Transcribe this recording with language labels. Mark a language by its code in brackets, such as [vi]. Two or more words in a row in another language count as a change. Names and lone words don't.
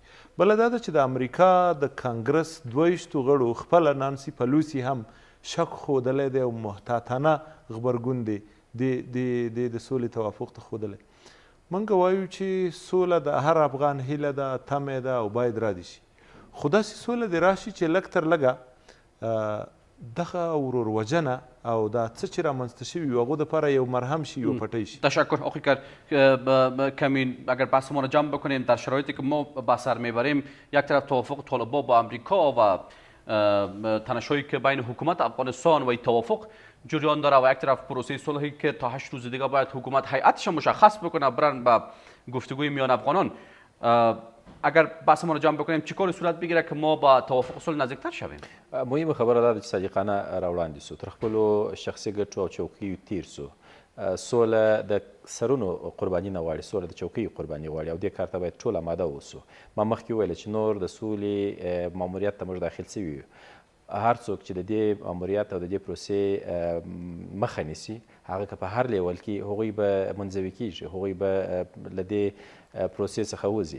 [ps] بله دا ده چې د امریکا د کانګرس 22 غړو خپله نانسي پلوسي هم شک ښودلی دی او محتاطانه غبرګون دی د سولې توافق ته ښودلی. موږ وایو چې سوله د هر افغان هیله ده، تمه ده او باید را دي شي، خو داسې سوله دې راشي چې لږ تر لږه دغه ورور او دا څه چې رامنځته شوي وي هغو دپاره یو مرهم شي، یو پټی شي. [fa] تشکر آقای کمین. اگر بحث ما را جمع بکنیم در شرایطی که ما به سر میبریم، یک طرف توافق طالبان با امریکا و تنش‌هایی که بین حکومت افغانستان و این توافق جریان داره و یک طرف پروسه صلحی که تا 8 روز دیگه باید حکومت هیئتش مشخص بکنه برن به گفتگوی میان افغانان. اگر بحث ما رو جمع بکنیم چیکار صورت بگیره که ما با توافق صلح نزدیکتر شویم؟ [ps] مهمه خبره دا ده چې صادقانه راوړاندې سو، تر خپلو شخصي ګټو او چوکیو تیر سو. سوله د سرونو قرباني نه غواړي، سوله د چوکیو قرباني غواړي او دې کار ته باید ټول آماده اوسو. ما مخکې وویل چې نور د سولې ماموریت ته موږ داخل سوي یو. هر څوک چې د دې ماموریت او د دې پروسې مخه نیسي، هغه که په هر لیول کې هغوی به منزوي کیږي، هغوی به له دې پروسې څخه وځي.